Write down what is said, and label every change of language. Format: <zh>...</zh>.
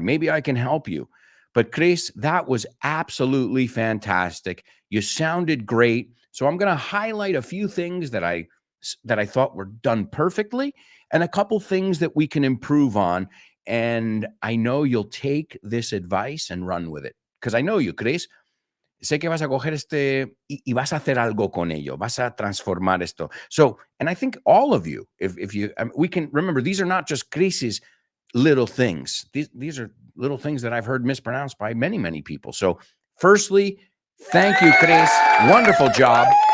<en>Maybe I can help you. But Chris, that was absolutely fantastic. You sounded great. So I'm going to highlight a few things that I thought were done perfectly and a couple things that we can improve on. And I know you'll take this advice and run with it. Because I know you, Chris.</en> <es>Sé que vas a coger y vas a hacer algo con ello. Vas a transformar esto.</es> <en>So, and I think all of you, if you, we can remember, these are not just Chris's little things. These are little things that I've heard mispronounced by many, many people. So firstly, thank you, Chris. Wonderful job.</en>